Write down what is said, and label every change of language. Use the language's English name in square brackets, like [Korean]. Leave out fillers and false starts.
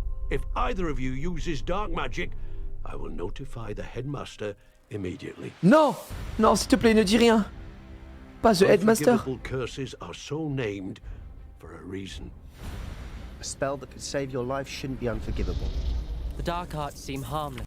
[English] If either of you uses dark magic, I will notify the headmaster immediately. [French] Non, non, s'il te plaît, ne dis rien. Pas [English] the headmaster. Unforgivable curses are so named for a reason. A spell that could save your life shouldn't be unforgivable. The dark arts seem harmless